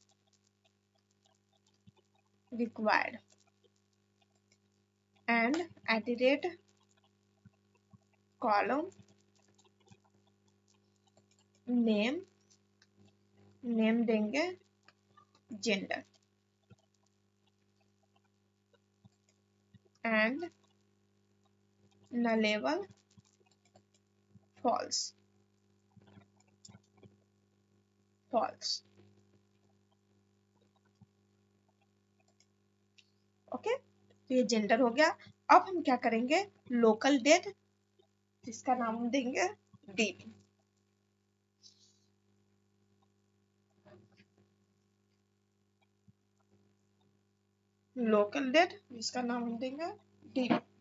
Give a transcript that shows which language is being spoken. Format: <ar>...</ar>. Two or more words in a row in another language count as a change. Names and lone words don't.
<en>required and @ column name, name देंगे gender and nullable false, false।</en> <hi>ओके, तो ये जेंडर हो गया। अब हम क्या करेंगे,</hi> <en>local date,</en> <hi>जिसका नाम हम देंगे DB।</hi> <en>local date</en> <hi>जिसका नाम हम देंगे DB।</hi>